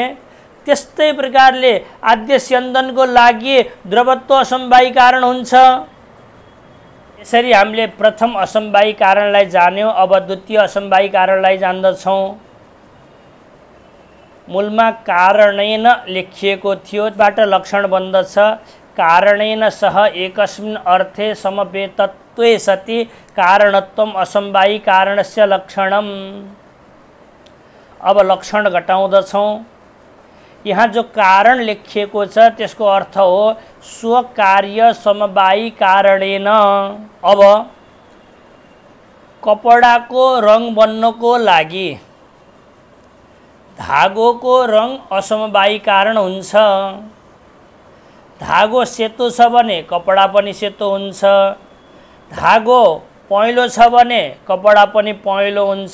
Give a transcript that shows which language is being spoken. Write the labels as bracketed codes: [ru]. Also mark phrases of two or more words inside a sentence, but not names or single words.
[ne] त्यस्तै प्रकारले आद्य स्यन्दनको लागि द्रवत्व असमवायी कारण हुन्छ। यसरी हामीले प्रथम असमवायी कारणलाई जान्यौँ। अब द्वितीय असमवायी कारणलाई जान्दछौँ। मूलमा कारणेन लेखिएको थियो, बाट लक्षण बन्दछ [sa] कारणेन सह एकस्मिन् अर्थे समवेतत्वे सति कारणत्वम् असमवायी कारणस्य लक्षणम्। [ne] अब लक्षण घटाउँदछौँ। यहाँ जो कारण लेखिएको छ त्यसको अर्थ हो [sa] स्वकार्य समवायी कारणेन। [ne] अब कपडाको रङ बन्नको लागि धागोको रङ असमवायी कारण हुन्छ। धागो सेतो छ भने कपडा पनि सेतो हुन्छ, धागो पहेँलो छ भने कपडा पनि पहेँलो हुन्छ।